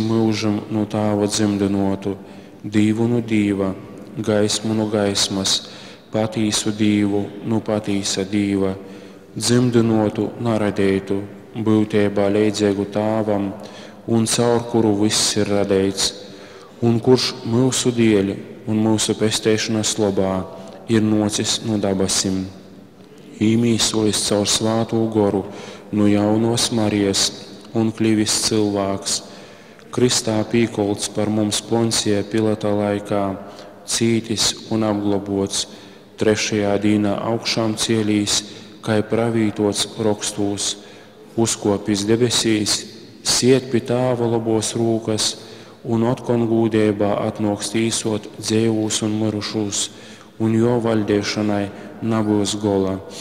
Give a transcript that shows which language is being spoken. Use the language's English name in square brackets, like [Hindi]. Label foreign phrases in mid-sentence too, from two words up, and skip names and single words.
[Latgalian] mūžam no Tēva dzimdinotu, Dievu no Dieva, gaismu no gaismas, patīsu Dievu no patīsa Dieva, dzimdinotu, neradētu, būtībā līdzīgu Tēvam, un caur kuru viss ir radīts, un kurš mūsu dēļ un mūsu pestēšanas labā ir nocis no dabasim. Īmīsojis caur svāto goru no jaunos Marijas un kļuvis cilvēks, Kristā pīkolts par mums Poncija Pilata laikā, cītis un apglabots, trešajā dīnā augšām cielīs, kā pravītots rakstos, uzkopis debesīs, siet pie Tāva labos rūkas un otkon gūdībā atnoks tīsot dzīvus un mirušus, un jo valdēšanai nebūs gola.